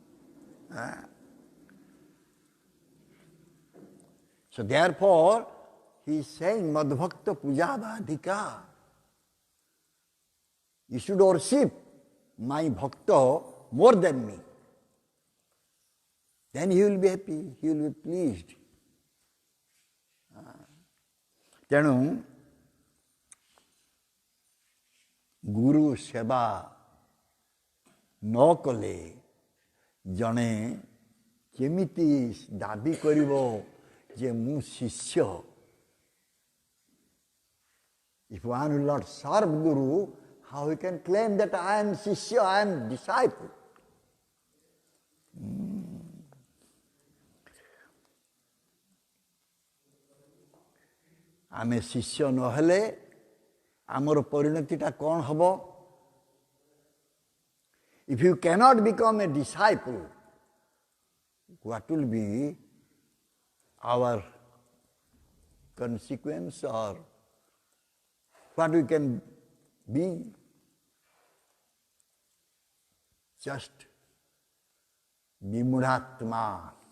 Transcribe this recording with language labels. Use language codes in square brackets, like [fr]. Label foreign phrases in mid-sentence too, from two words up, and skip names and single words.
[en] So therefore, he is saying [sa] मद्भक्त पूजाभ्यधिका. [en] You should worship my bhakta more than me. Then he will be happy, he will be pleased. [or] ତେଣୁ ଗୁରୁ ସେବା ନ କଲେ ଜଣେ କେମିତି ଦାବି କରିବ ଯେ ମୁଁ ଶିଷ୍ୟ. [en] If one will not serve Guru, how he can claim that I am Shishya, I am disciple? [or] ଆମେ ଶିଷ୍ୟ ନହେଲେ ଆମର ପରିଣତିଟା କଣ ହବ? [en] If you cannot become a disciple, what will be our consequence, or what we can be? Just Vimudhatma.